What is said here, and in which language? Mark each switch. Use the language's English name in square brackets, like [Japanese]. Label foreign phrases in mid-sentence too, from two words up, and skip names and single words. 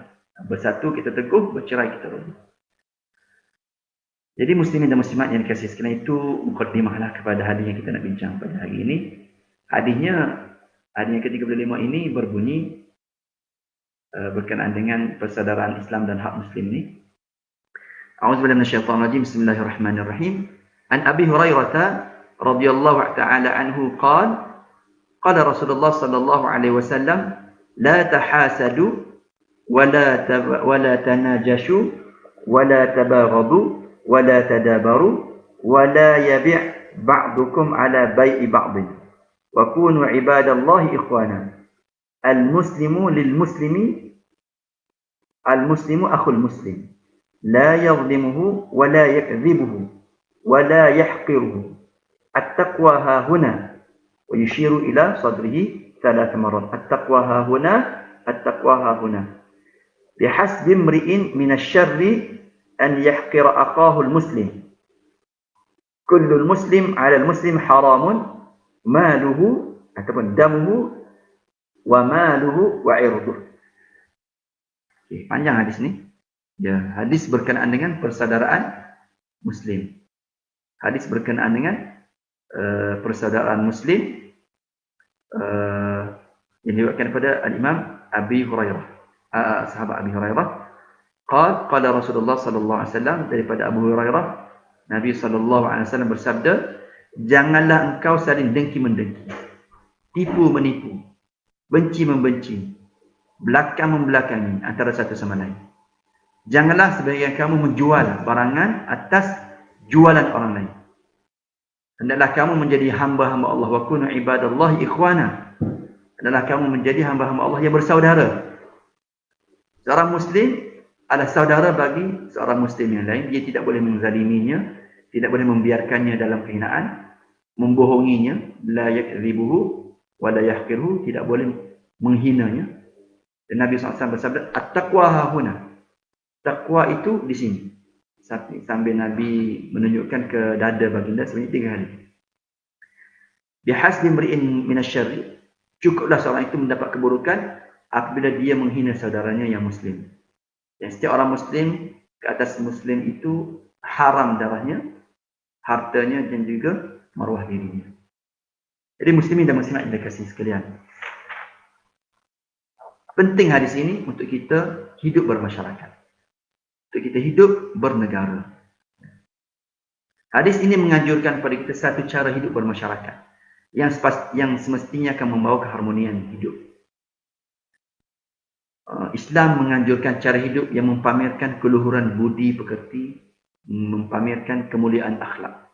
[Malay] Bersatu kita teguh, bercerai kita roboh. Jadi muslimin dan muslimat yang dikasihi sekalian, itu mukadimahlah kepada hadis yang kita nak bincang pada hari ini. Hadisnya, hadis yang ke-35 ini berbunyi berkenaan dengan persaudaraan Islam dan hak muslim ni. [Arabic] أعوذ بالله من الشيطان الرجيم. بسم الله الرحمن الرحيم. عن أبي هريرة رضي الله تعالى عنه قال قال رسول الله صلى الله عليه وسلم لا تحاسدوا ولا تناجشوا ولا تباغضوا ولا تدابروا ولا يبع بعضكم على بيع بعض وكونوا عباد الله إخوانا المسلم للمسلم المسلم أخو المسلم لا يظلمه ولا يكذبه ولا يحقره التقوى ها هنا ويشير إلى صدره 3 مرات. التقوى ها هنا، التقوى ها هنا. بحسب امرئ من الشر أن يحقر أخاه المسلم. كل المسلم على المسلم حرام ماله ataupun دمه وماله وعرضه. [Malay] Okay, panjang hadis ni. Ya, hadis berkenaan dengan persaudaraan muslim. Hadis berkenaan dengan persaudaraan muslim yang diriwayatkan daripada al-Imam Abi Hurairah, sahabat Abi Hurairah. [Arabic] قال رسول الله صلى الله عليه وسلم, [Malay] daripada Abu Hurairah, Nabi [Arabic] صلى الله عليه وسلم [Malay] bersabda, janganlah engkau saling dengki-mendengki, tipu menipu, benci membenci, belakang membelakangi antara satu sama lain. Janganlah sebagian kamu menjual barangan atas jualan orang lain. Hendaklah kamu menjadi hamba-hamba Allah. [Arabic] وكونوا عباد الله إخوانا. [Malay] Hendaklah kamu menjadi hamba-hamba Allah yang bersaudara. Seorang Muslim adalah saudara bagi seorang Muslim yang lain. Dia tidak boleh menzaliminya, tidak boleh membiarkannya dalam kehinaan, [Arabic] membohonginya, لا يكذبه ولا يحقره, [Malay] tidak boleh menghinanya. Dan Nabi SAW bersabda, [Arabic] التقوى ها هنا. [Malay] Taqwa itu di sini. Sambil Nabi menunjukkan ke dada baginda sebanyak 3 kali. [Arabic] بحسب امرئ من الشر, [Malay] cukuplah seorang itu mendapat keburukan apabila dia menghina saudaranya yang Muslim. Dan setiap orang Muslim ke atas Muslim itu haram darahnya, hartanya dan juga maruah dirinya. Jadi Muslimin dan Muslimat yang dikasihi sekalian, penting hadis ini untuk kita hidup bermasyarakat, untuk kita hidup bernegara. Hadis ini menganjurkan kepada kita satu cara hidup bermasyarakat yang semestinya akan membawa keharmonian hidup. Islam menganjurkan cara hidup yang mempamerkan keluhuran budi pekerti, mempamerkan kemuliaan akhlak.